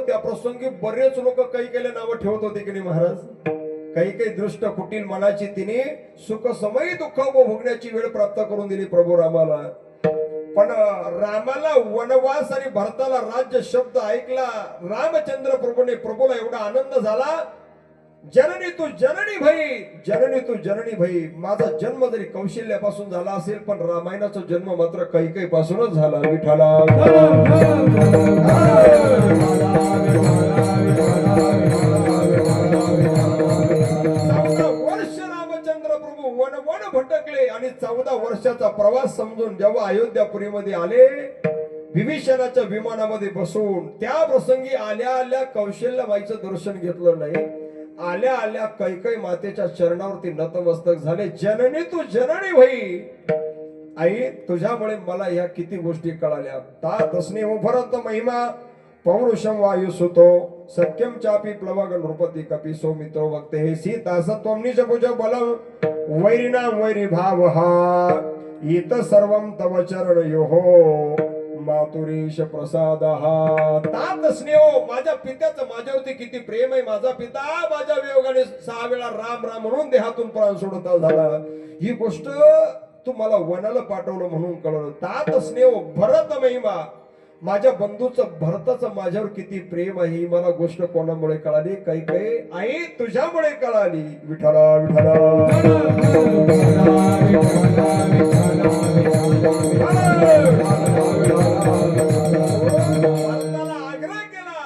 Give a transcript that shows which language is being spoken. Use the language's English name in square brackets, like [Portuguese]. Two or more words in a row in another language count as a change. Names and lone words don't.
[Marathi] त्या प्रसंगी बरेच लोक कैकेयीला नावं ठेवत होते की नाही महाराज. कैकेयी दृष्ट कुटील मनाची तिने सुख समय दुःख उपभोगण्याची वेळ प्राप्त करून दिली प्रभू रामाला. पण रामाला वनवास आणि भरताला राज्य शब्द ऐकला. रामचंद्र प्रभूने प्रभूला एवढा आनंद झाला. [Awadhi] जननी तू जननी भई, जननी तू जननी भई. [Marathi] माझा जन्म जरी कौशल्यापासून झाला असेल पण रामायणाचा जन्म मात्र कैकेयी पासूनच झाला. विठाला वन भटकले आणि 14 वर्षाचा प्रवास समजून जेव्हा अयोध्यापुरीमध्ये आले विभीषणाच्या विमानामध्ये बसून त्या प्रसंगी आल्या आल्या कौशल्याबाईचं दर्शन घेतलं नाही. आल्या आल्या कैकेयी मातेच्या चरणावरती नतमस्तक झाले. [Awadhi] जननी तू जननी भई. [Marathi] आई तुझ्यामुळे मला ह्या किती गोष्टी कळाल्या. [Sanskrit] तात स्नेह भरत महिमा पौरुषम वायू सुतो सत्यम चापी प्लवग नृपती कपी सौमित्रो भक्ते हे सीतासत्वम निजभुज बलम वैरिणाम वैरी भाव हा इत सर्वम तव चरण योहो मातुरीश प्रसाद हा. तात स्नेह [Marathi] माझ्या पित्याचं माझ्यावरती किती प्रेम आहे. माझा पिता माझ्या वियोगाने 6 वेळा राम राम म्हणून देहातून प्राण सोडता झाला. ही गोष्ट तू मला वनाला पाठवलं म्हणून कळलं. [Sanskrit] तात स्नेह भरत महिमा [Marathi] माझ्या बंधूचं भरताचं माझ्यावर किती प्रेम आहे. ही मला गोष्ट कोणामुळे कळाली. काही काही आई तुझ्यामुळे कळाली. विठ्ठला विठ्ठला भरताला आग्रह केला.